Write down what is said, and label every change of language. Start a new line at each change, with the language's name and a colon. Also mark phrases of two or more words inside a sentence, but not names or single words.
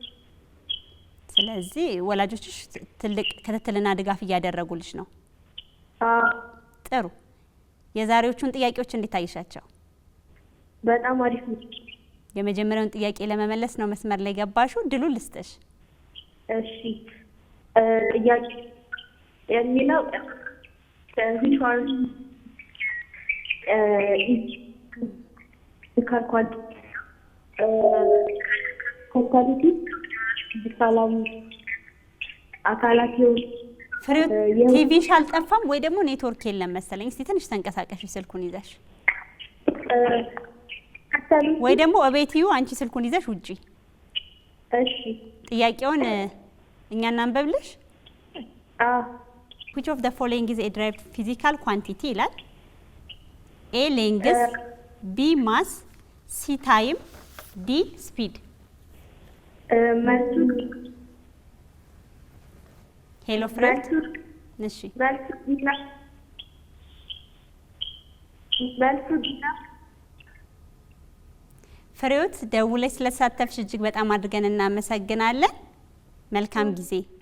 Amharic: ስለዚህ ወላጆችሽ ትልቅ ክትትልና ድጋፍ እያደረጉልሽ ነው። ጥሩ። የዛሬዎቹን ጥያቄዎች እንዴት አየሻቸው? በጣም አሪፍ ነው። የመጀመሪያውን ጥያቄ ለመመለስ ነው መስመር ላይ ገባሹ። ድሉ ልስጥሽ። እሺ ጥያቄ የሚለው
English: which one is physical quantity
Amharic: አካላት ፍሬው ቲቪሽ አልጠፋም ወይ ደግሞ ኔትወርክ የለም መሰለኝ። እስቲ ትንሽ ተንቀሳቀሽ ስልኩን ይዘሽ ወይ ደግሞ እቤትዩ አንቺ ስልኩን ይዘሽ ውጪ። እሺ ጥያቄውን እኛ እናንበብልሽ።
English: which of the following is a derived physical quantity
Amharic: ይላል።
English: A length, B mass, C time, D speed።
Amharic: መልሱ ሄሎ ፍሬድ እሺ ፍሬዎት ደውለሽ ስለተሳተፍሽ እጅግ በጣም አድርገን እናመሰግናለን። መልካም ጊዜ።